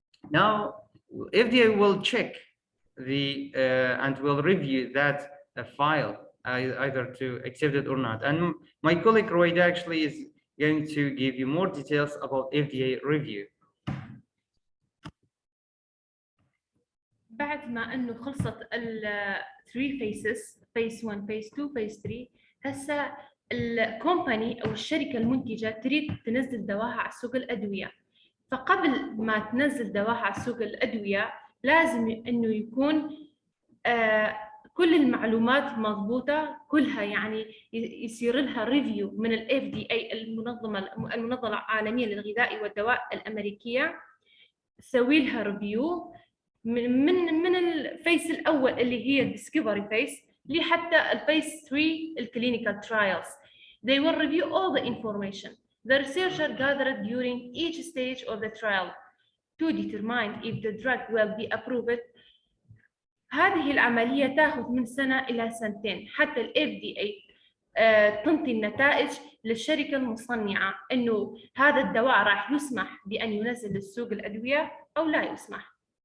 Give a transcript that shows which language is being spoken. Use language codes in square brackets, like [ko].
[en] Now, FDA will check and will review that file either to accept it or not. And my colleague Royda actually is going to give you more details about FDA review. [ar] بعد ما انه خلصت ال [en] 3 phases، phase 1 phase 2 phase 3، [ar] هسه الكومباني او الشركه المنتجه تريد تنزل دواها على سوق الادويه. فقبل ما تنزل دواها على سوق الادويه لازم انه يكون كل المعلومات مضبوطه كلها، يعني يصير لها ريفيو من الاف دي اي، المنظمه العالميه للغذاء والدواء الامريكيه، تسوي لها ريفيو من الفيس الاول اللي هي الديسكفري فيس لحتى الفيس 3 الكلينيكال ترايلز. [en] They will review all the information the researcher gathered during each stage of the trial to determine if the drug will be approved. [ar] هذه العملية تأخذ من سنة إلى سنتين حتى ال FDA تنطي النتائج للشركة المصنعة إنه هذا الدواء راح يسمح بأن ينزل للسوق الأدوية أو لا يسمح.